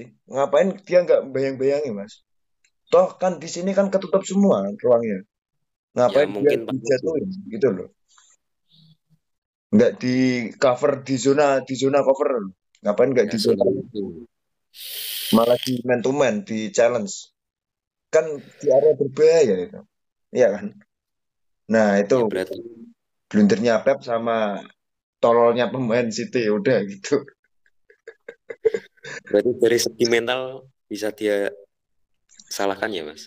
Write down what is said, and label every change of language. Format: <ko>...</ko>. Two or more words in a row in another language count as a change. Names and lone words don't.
<id>Ngapain dia nggak bayang-bayangi, Mas? Toh kan di sini kan ketutup semua ruangnya. Ya Ngapain dia mungkin panas sih dijatuhin Mas. gitu loh. Nggak di cover di zona cover. Ngapain nggak Ya di zona? sebenarnya. Malah di</id> <en>man to man,</en> <id>di challenge. Kan di area berbahaya itu. Iya kan? Nah, itu Ya berarti blundernya Pep sama tololnya pemain City udah gitu. berarti dari segi mental bisa dia salahkan ya Mas.</id>